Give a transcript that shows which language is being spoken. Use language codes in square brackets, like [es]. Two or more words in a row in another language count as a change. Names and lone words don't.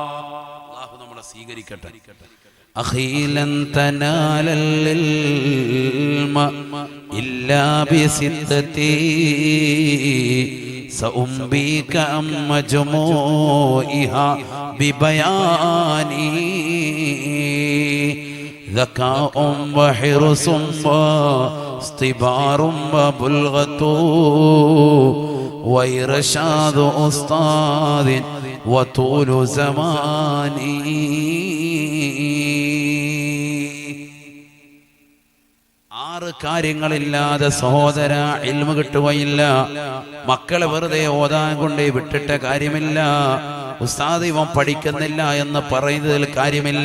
[ml] അല്ലാഹു നമ്മളെ സ്വീകരിക്കട്ടെ. [ar] أخي لن تنال العلم إلا بستة سأنبيك عن مجموعها ببيان ذكاء وحرص واصطبار وبلغة وإرشاد أستاذ وطول زماني. [ml] ആറ് കാര്യങ്ങളില്ലാതെ സഹോദര ഇൽമു കിട്ടുകയില്ല. മക്കളെ വെറുതെ ഓതാൻ കൊണ്ട് വിട്ടിട്ട കാര്യമില്ല. ഉസ്താദ് ഇവൻ പഠിക്കുന്നില്ല എന്ന് പറയുന്നതിൽ കാര്യമില്ല.